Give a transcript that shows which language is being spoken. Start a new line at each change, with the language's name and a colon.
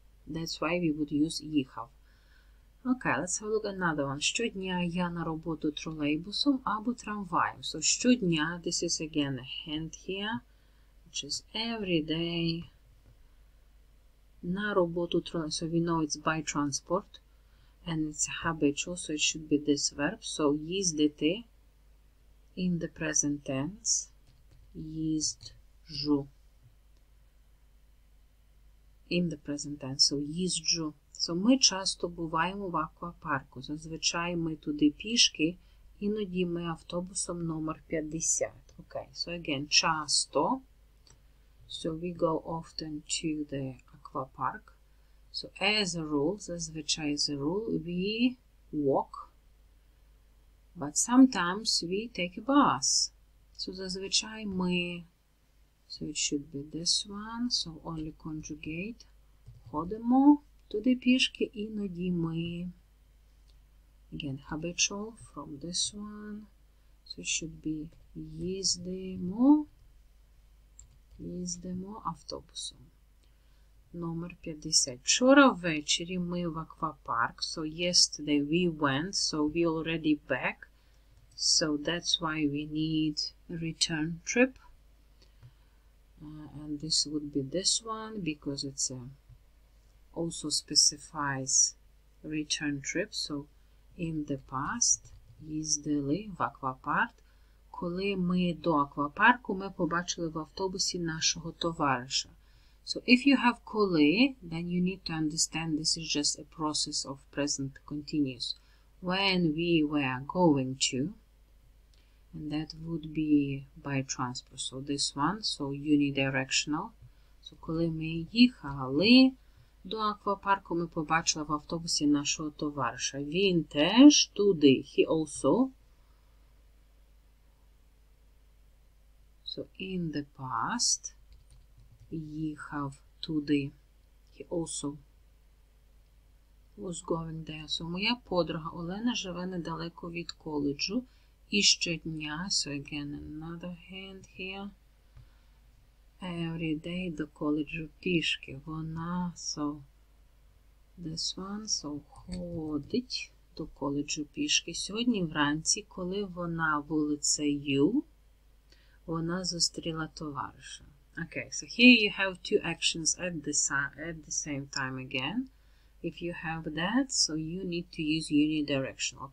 English: That's why we would use їхав. Okay, let's have a look at another one.
Ukrainian: Щодня я на роботу тролейбусом або трамваєм.
English: So, щодня, this is again a hint here, which is every day.
Ukrainian: На роботу тролейбусом.
English: So, we know it's by transport. And it's habitual, so it should be this verb. So, їздити in the present tense.
Ukrainian: Їжджу.
English: In the present tense. So, їжджу.
Ukrainian: So, ми часто буваємо в аквапарку. Зазвичай ми туди пішки, іноді ми автобусом номер 50.
English: Okay, so again, часто. So, we go often to the aquapark. So, as a rule, зазвичай as a rule, we walk. But sometimes we take a bus.
Ukrainian: So, зазвичай ми.
English: So, it should be this one. So, only conjugate. Ходимо.
Ukrainian: Туди пішки, іноді ми.
English: Again, habitual from this one. So it should be їздимо.
Ukrainian: Їздимо автобусом. Номер 50. Вчора ввечері ми в аквапарк.
English: So yesterday we went. So we already back. So that's why we need a return trip. And this would be this one because it's a also specifies return trip. So, in the past,
Ukrainian: їздили в аквапарк. Коли ми до аквапарку, ми побачили в автобусі нашого товариша.
English: So, if you have коли, then you need to understand this is just a process of present continuous. When we were going to, and that would be by transport. So, this one, so unidirectional.
Ukrainian: So, коли ми їхали до аквапарку, ми побачили в автобусі нашого товариша. Він теж туди.
English: He also. So, in the past,
Ukrainian: їхав туди.
English: He also was going there.
Ukrainian: So, моя подруга Олена живе недалеко від коледжу. І щодня,
English: so again, another hand here. Every day
Ukrainian: до коледжу пішки. Вона, so, this one, so, ходить до коледжу пішки. Сьогодні вранці, коли вона вулицею, вона зустріла товариша.
English: Okay, so here you have two actions at the same time again. If you have that, so you need to use unidirectional.